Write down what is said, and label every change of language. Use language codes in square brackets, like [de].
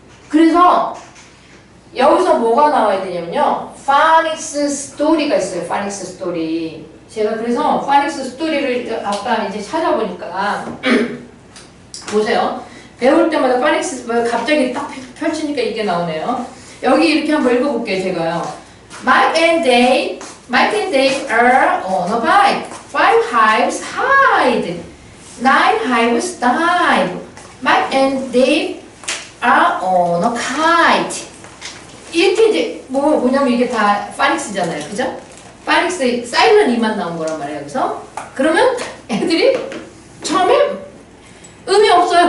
[ko] 그래서 여기서 뭐가 나와야 되냐면요. 파닉스 스토리가 있어요. 파닉스 스토리. 제가 그래서 파닉스 스토리를 아까 이제 찾아보니까 보세요. 배울 때마다 파닉스 갑자기 딱 펼치니까 이게 나오네요. 여기 이렇게 한번 읽어볼게요. 제가요. [en] Mike and Dave are on a bike. 5 hives hide. 9 hives dive. Mike and Dave are on a kite. [ko] 이렇게 이제 뭐냐면 이게 다 파닉스잖아요. 그죠? 파닉스 사일런 이만 나온 거란 말이에요. 여기서. 그러면 애들이 처음에 의미 없어요.